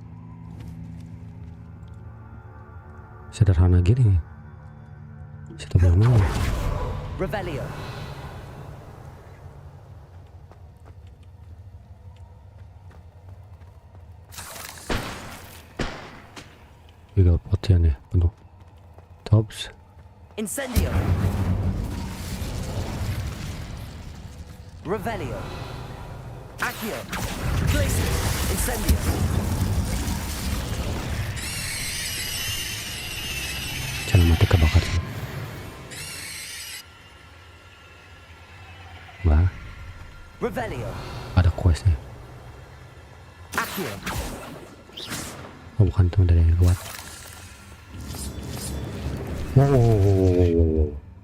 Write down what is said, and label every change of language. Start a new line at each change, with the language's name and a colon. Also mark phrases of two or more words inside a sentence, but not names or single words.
Indonesian: Sederhana gini. Si Tob yang mana? Revelio. Legal potnya nih penuh. Tobbs. Incendio. Revelio. Accio. Glacius. Incendio. Jangan mati kebakar sih. Wah. Revelio. Ada questnya. Accio. Oh bukan tuh dari luar. Wow.